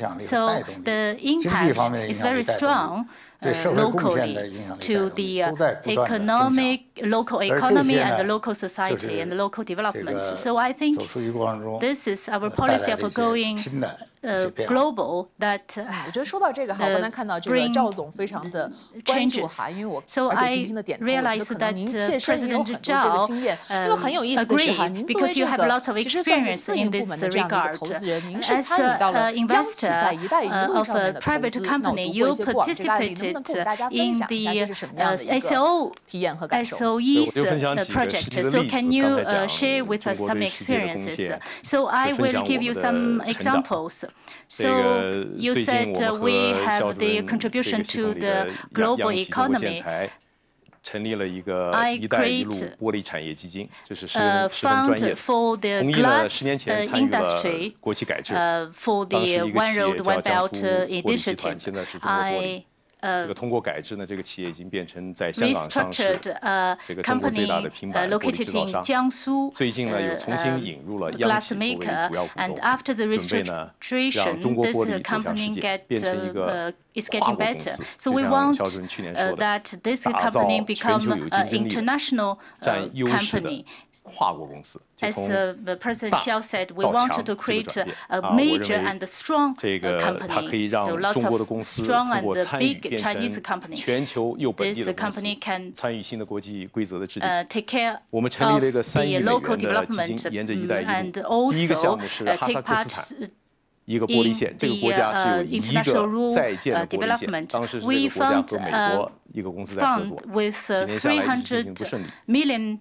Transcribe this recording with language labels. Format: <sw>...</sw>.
<en>So the impact is very strong. Locally to the local economy and the local society and the local development. So I think this is our policy of going global that</en> <zh>我觉得说到这个哈，我刚才看到这个赵总非常的关注哈，因为我而且频频的点头，我觉得可能您切身也有很多这个经验。因为很有意思的是哈，您作为这个其实算是私营部门的这样的一个投资人，您是参与到了央企在“一带一路”上面的投资。那我们通过一些广告概念，能不能跟我们大家分享一下这是什么样的一个体验和感受？</zh> <en>SOE's project. So can you share with us some experiences? So I will give you some examples. So you said we have the contribution to the global economy.</en> <zh>成立了一个“一带一路”玻璃产业基金，这是十分专业的。同意了10年前参与了国企改制，当时一个企业叫江苏玻璃集团，现在是中国玻璃。这个通过改制呢，这个企业已经变成在香港上市，这个中国最大的平板玻璃制造商。最近呢，又重新引入了央企作为主要股东，准备呢让中国玻璃走向世界，变成一个跨国公司。就像肖主任去年说的，打造全球有竞争力的、占优势的。跨国公司，</zh> <en>As President Xiao said, we wanted to create a major and strong company. So lots of strong and big Chinese company.</en> <zh>全球又本地的公司参与新的国际规则的制定。我们成立了一个3亿美元的基金，沿着“一带一路”。第一个项目是哈萨克斯坦。一个玻璃线，这个国家只有一个在建的玻璃线。当时是这个国家和美国一个公司在合作，几年下来一直进行不顺利。</zh>